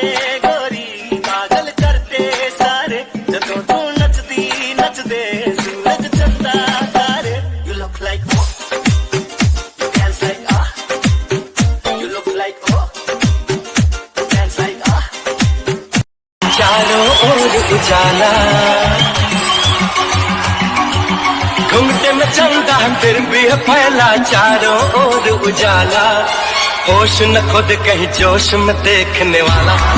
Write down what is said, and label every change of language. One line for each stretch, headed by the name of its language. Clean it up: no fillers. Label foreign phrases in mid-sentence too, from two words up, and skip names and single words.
Punjabi: ਗੋਰੀ ਪਾਗਲ ਕਰਤੇ ਸਾਰੇ, ਜਦੋਂ ਤੂ ਨਚਦੀ ਨਚਦੇ ਸੂਰਜ ਚੰਦਾ ਤਾਰੇ।
English: You look like oh, you dance like ah, you look like oh, you dance like ah।
Hindi: चारों ओर उजाला, घूमते में चंदा फिर भी है फैला, चारों ओर उजाला। होश न खुद कहीं जोश में देखने वाला।